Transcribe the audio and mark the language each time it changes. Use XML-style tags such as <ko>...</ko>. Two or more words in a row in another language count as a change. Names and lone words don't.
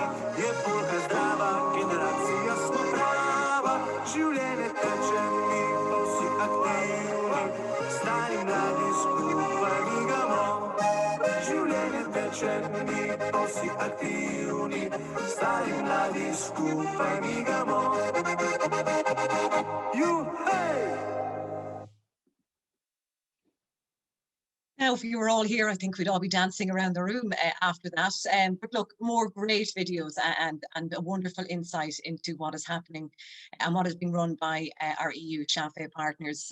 <sl>Je polka zdrava, generacija smo prava. Življenje teče, mi pa vsi aktivni. Stari mladi skupaj migamo. Življenje teče, mi pa vsi aktivni. Stari mladi skupaj migamo.</sl> <en>Now, if you were all here, I think we'd all be dancing around the room after that. But look, more great videos and a wonderful insight into what is happening and what is being run by our EU Shafe partners.</en>